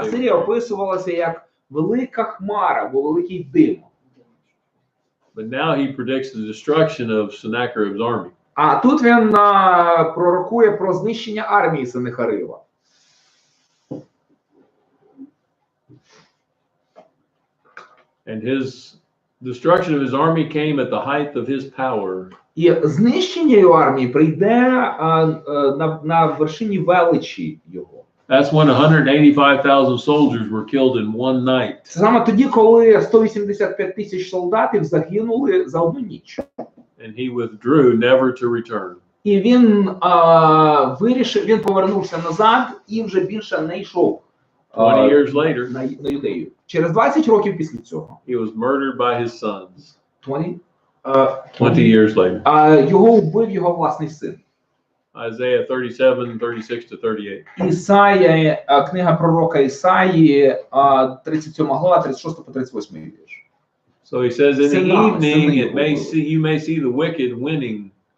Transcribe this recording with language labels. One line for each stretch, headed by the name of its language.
Ukrainian: Асирія описувалася як велика хмара, або великий дим.
English: But now he predicts the destruction of Sennacherib's army.
Ukrainian: А тут він пророкує про знищення армії Сеннахериба.
English: And his destruction of his army came at the height of his power.
Ukrainian: І знищення його армії прийде на вершині величі його.
English: That's when 185,000 soldiers were killed in one night.
Ukrainian: Це саме тоді, коли 185 тисяч солдатів загинули за одну ніч.
English: And he withdrew, never to return.
Ukrainian: І він вирішив, він повернувся назад і вже більше не йшов
English: 20 years later,
Ukrainian: на Юдею. Через 20 років після цього.
English: he was murdered by his sons. 20 20 years later.
Ukrainian: Його вбив його власний син.
English: Isaiah 37, 36 to 38.
Ukrainian: Ісая, книга пророка Ісаї, 37 глава, 36 по 38 вірш.
English: So he says, in the
Ukrainian: Сина
English: evening,
Ukrainian: його
English: you may see the wicked winning.